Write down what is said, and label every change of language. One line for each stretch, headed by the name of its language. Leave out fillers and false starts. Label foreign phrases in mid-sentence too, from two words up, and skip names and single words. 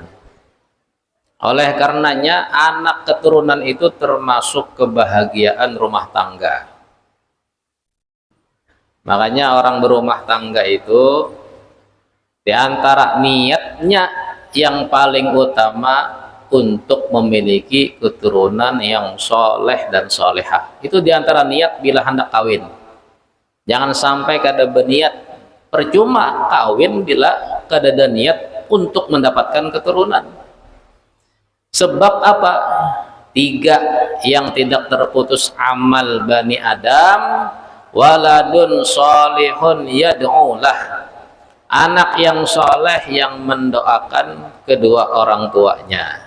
Indonesian: Oleh karenanya anak keturunan itu termasuk kebahagiaan rumah tangga. Makanya orang berumah tangga itu di antara niatnya yang paling utama untuk memiliki keturunan yang soleh dan solehah.
Banjar: Itu di antara niat bila hendak kawin. Jangan sampai kada berniat, percuma kawin bila kada ada niat untuk mendapatkan keturunan.
Indonesian: Sebab apa? 3 yang tidak terputus amal Bani Adam,
Arabic: ولد صالح يدعو له,
Indonesian: anak yang soleh yang mendoakan kedua orang tuanya.